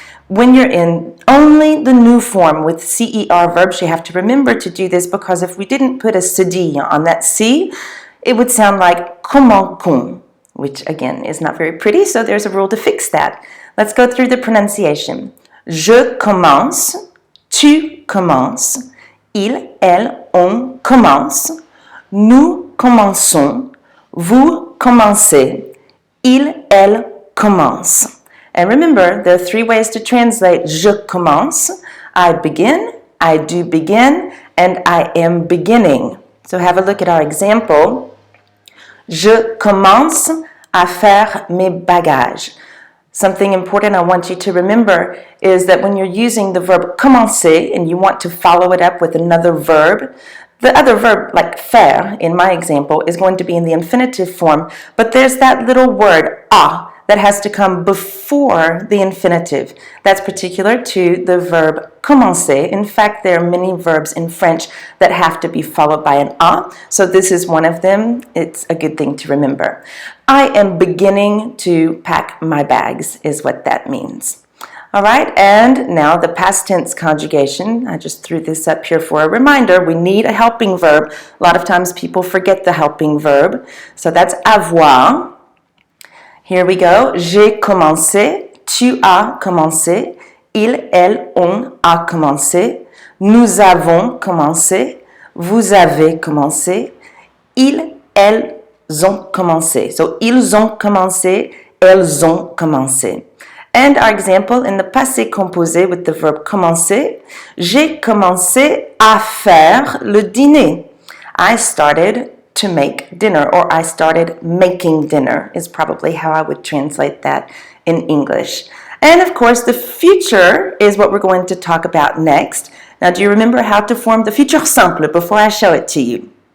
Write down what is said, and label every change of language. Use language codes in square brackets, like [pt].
[en] When you're in only the new form with CER verbs, you have to remember to do this, because if we didn't put a cedille on that C, it would sound like [fr] comment qu'on, [en] which again is not very pretty, so there's a rule to fix that. Let's go through the pronunciation. [fr] Je commence, tu commences, il, elle, on commence, nous commençons, vous commencez, il, elle commence. [en] And remember, there are three ways to translate [fr] je commence. [en] I begin, I do begin, and I am beginning. So have a look at our example. [fr] Je commence à faire mes bagages. [en] Something important I want you to remember is that when you're using the verb commencer and you want to follow it up with another verb, the other verb, like faire, in my example, is going to be in the infinitive form, but there's that little word, a, that has to come before the infinitive. That's particular to the verb commencer. In fact, there are many verbs in French that have to be followed by an a, so this is one of them. It's a good thing to remember. I am beginning to pack my bags is what that means. All right, and now the past tense conjugation. I just threw this up here for a reminder. We need a helping verb. A lot of times people forget the helping verb. So that's avoir. Here we go. [fr] J'ai commencé, tu as commencé, il, elle, on a commencé, nous avons commencé, vous avez commencé, ils, elles ont commencé. [en] So, [fr] ils ont commencé, elles ont commencé. [en] And our example in the passé composé with the verb commencer, [fr] j'ai commencé à faire le dîner. [en] I started to make dinner, or I started making dinner is probably how I would translate that in English. And of course, the future is what we're going to talk about next. Now, do you remember how to form the futur simple before I show it to you?